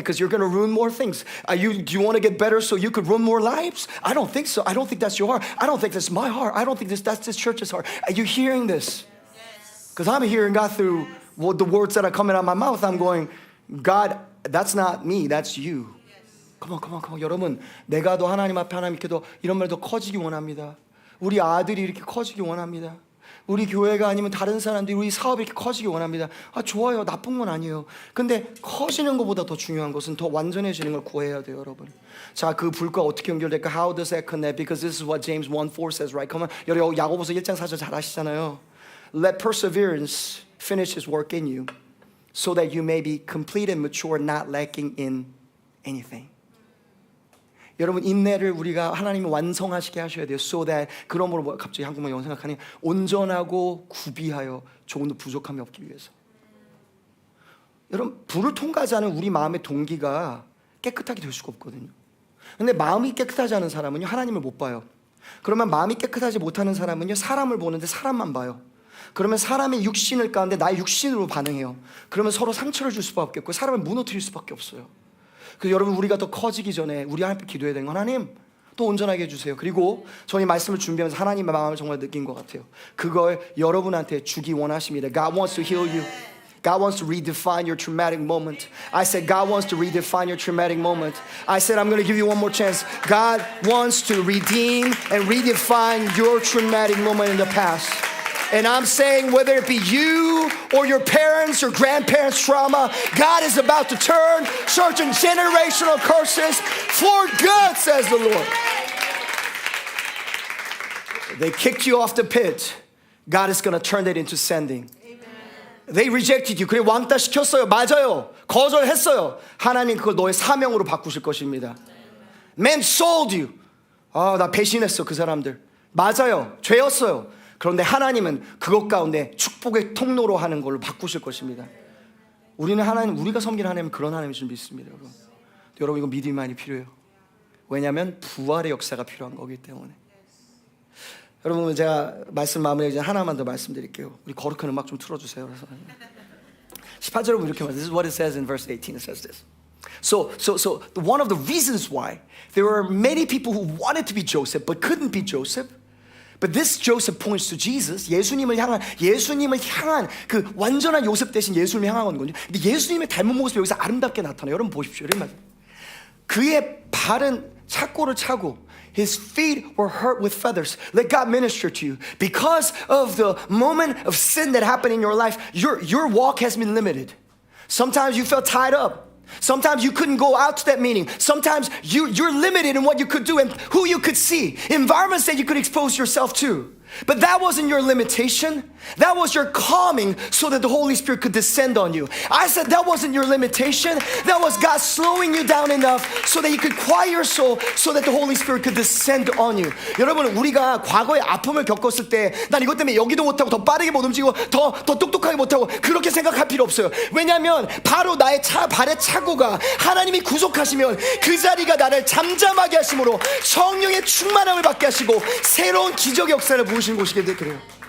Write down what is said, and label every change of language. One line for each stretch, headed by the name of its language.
English: Because you're going to ruin more things. Do you want to get better so you could ruin more lives? I don't think so. I don't think that's your heart. I don't think that's my heart. I don't think that's this church's heart. Are you hearing this? Because I'm hearing God through the words that are coming out of my mouth. I'm going, God, that's not me. That's you. Come on.
Korean: 여러분, 내가 더 하나님 앞에 하나님께도 이런 말도 커지기 원합니다. 우리 아들이 이렇게 커지기 원합니다. 우리 교회가 아니면 다른 사람들이 우리 사업이 이렇게 커지기 원합니다. 좋아요. 나쁜 건 아니에요. 근데 커지는 것보다 더 중요한 것은 더 완전해지는 걸 구해야 돼요, 여러분. 자, 그 불과 어떻게 연결될까?
English: How does that connect? Because this is what James 1:4 says, right? Come on.
Korean: 여러분, 야고보서 1장 4절 잘 아시잖아요.
English: Let perseverance finish his work in you so that you may be complete and mature, not lacking in anything.
Korean: 여러분 인내를 우리가 하나님이 완성하시게 하셔야 돼요.
English: So that
Korean: 그러므로 갑자기 한국말 영어 생각하니 온전하고 구비하여 조금도 부족함이 없기 위해서. 여러분 불을 통과하지 않은 우리 마음의 동기가 깨끗하게 될 수가 없거든요. 근데 마음이 깨끗하지 않은 사람은요 하나님을 못 봐요. 그러면 마음이 깨끗하지 못하는 사람은요 사람을 보는데 사람만 봐요. 그러면 사람의 육신을 가는데 나의 육신으로 반응해요. 그러면 서로 상처를 줄 수밖에 없고 사람을 무너뜨릴 수밖에 없어요. 그래서 여러분 우리가 더 커지기 전에 우리 하나님께 기도해야 되는 건 하나님 또 온전하게 해주세요. 그리고 저는 이 말씀을 준비하면서 하나님의 마음을 정말 느낀 것 같아요. 그걸 여러분한테 주기 원하십니다.
English: God wants to heal you. God wants to redefine your traumatic moment. I said God wants to redefine your traumatic moment. I said I'm going to give you one more chance. God wants to redeem and redefine your traumatic moment in the past. And I'm saying whether it be you or your parents or grandparents' trauma, God is about to turn certain generational curses for good, says the Lord. They kicked you off the pit. God is going to turn that into sending. They rejected you.
Korean: 그래 왕따 시켰어요. 맞아요. 거절했어요. 하나님 그걸 너의 사명으로 바꾸실 것입니다.
English: Man sold you.
Korean: 나 배신했어 그 사람들. 맞아요. 죄였어요. 그런데 하나님은 그것 가운데 축복의 통로로 하는 걸로 바꾸실 것입니다. 우리는 하나님, 우리가 섬기는 하나님은 그런 하나님인 줄 믿습니다. 여러분 이거 믿음이 많이 필요해요. 왜냐하면 부활의 역사가 필요한 거기 때문에. 여러분 제가 말씀 마무리하기 전에 하나만 더 말씀드릴게요. 우리 거룩한 음악 좀 틀어주세요. 그래서 18절에 보면 이렇게 말해요.
English: This is what it says in verse 18. It says this. So one of the reasons why there were many people who wanted to be Joseph but couldn't be Joseph. But this Joseph points to Jesus.
Korean: 예수님을 향한 그 완전한 요셉 대신 예수님을 향한 거거든요. 근데 예수님의 닮은 모습이 여기서 아름답게 나타나요. 여러분 보십시오. 그의 발은 착고를 차고
English: His feet were hurt with feathers. Let God minister to you. Because of the moment of sin that happened in your life, your walk has been limited. Sometimes you felt tied up. Sometimes you couldn't go out to that meeting. Sometimes you're limited in what you could do and who you could see. Environments that you could expose yourself to. But that wasn't your limitation. That was your calming so that the Holy Spirit could descend on you. I said that wasn't your limitation. That was God slowing you down enough so that you could quiet your soul so that the Holy Spirit could descend on you.
Korean: 여러분 우리가 과거에 아픔을 겪었을 때 난 이것 때문에 여기도 못하고 더 빠르게 못 움직이고 더 똑똑하게 못하고 그렇게 생각할 필요 없어요. 왜냐하면 바로 나의 발의 착오가 하나님이 구속하시면 그 자리가 나를 잠잠하게 하심으로 성령의 충만함을 받게 하시고 새로운 기적의 역사를 부으신 곳이게 그래요.